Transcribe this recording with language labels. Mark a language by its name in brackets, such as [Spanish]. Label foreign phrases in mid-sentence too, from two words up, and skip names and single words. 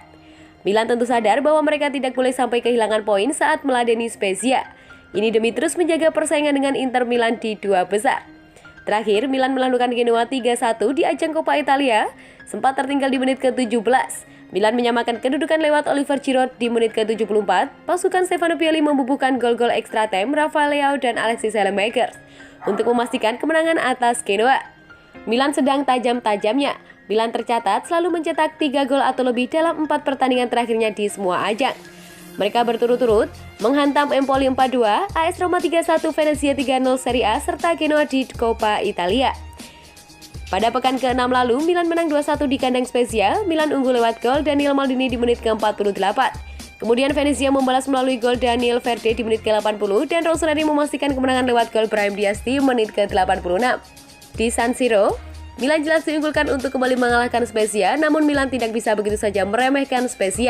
[Indonesian] Milan tentu sadar bahwa mereka tidak boleh sampai kehilangan poin saat meladeni Spezia. Ini demi terus menjaga persaingan dengan Inter Milan di dua besar. Terakhir, Milan menaklukkan Genoa 3-1 di ajang Coppa Italia, sempat tertinggal di menit ke-17. Milan menyamakan kedudukan lewat Oliver Giroud di menit ke-74. Pasukan Stefano Pioli membubuhkan gol-gol [English] extra time [Indonesian] Rafael Leao dan Alexis Saelemaekers untuk memastikan kemenangan atas Genoa. Milan sedang tajam-tajamnya. Milan tercatat selalu mencetak 3 gol atau lebih dalam 4 pertandingan terakhirnya di semua ajang. Mereka berturut-turut menghantam Empoli 4-2, AS Roma 3-1, Venezia 3-0 Serie A, serta Genoa di Coppa Italia. Pada pekan ke-6 lalu, Milan menang 2-1 di kandang Spezia. Milan unggul lewat gol Daniel Maldini di menit ke-48. Kemudian Venezia membalas melalui gol Daniel Verde di menit ke-80 dan Rossoneri memastikan kemenangan lewat gol Brahim Diaz di menit ke-86. Di San Siro, Milan jelas diunggulkan untuk kembali mengalahkan Spezia, namun Milan tidak bisa begitu saja meremehkan Spezia.